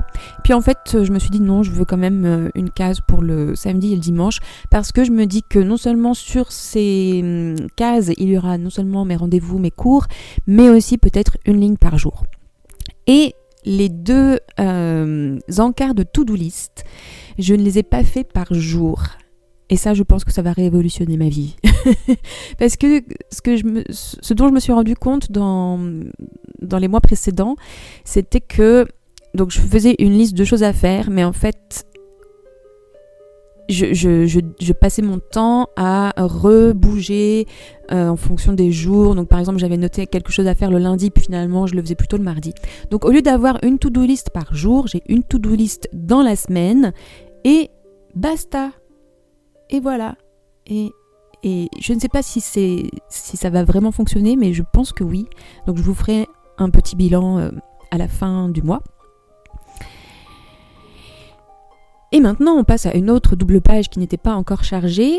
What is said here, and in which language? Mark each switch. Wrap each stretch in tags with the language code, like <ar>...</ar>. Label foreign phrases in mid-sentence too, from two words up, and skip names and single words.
<fr>Puis en fait, je me suis dit non, je veux quand même une case pour le samedi et le dimanche, parce que je me dis que non seulement sur ces cases, il y aura non seulement mes rendez-vous, mes cours, mais aussi peut-être une ligne par jour. Et les 2 encarts de</fr> <en>to-do list,</en> <fr>je ne les ai pas faits par jour. Et ça, je pense que ça va révolutionner ma vie. Parce que ce dont je me suis rendu compte dans les mois précédents, c'était que donc je faisais une liste de choses à faire, mais en fait, je passais mon temps à rebouger en fonction des jours. Donc par exemple, j'avais noté quelque chose à faire le lundi, puis finalement je le faisais plutôt le mardi. Donc au lieu d'avoir une</fr> <en>to-do list</en> <fr>par jour, j'ai une</fr> <en>to-do list</en> <fr>dans la semaine et basta. Et voilà. Et je ne sais pas si ça va vraiment fonctionner, mais je pense que oui. Donc je vous ferai un petit bilan à la fin du mois. Et maintenant, on passe à une autre double page qui n'était pas encore chargée.</fr>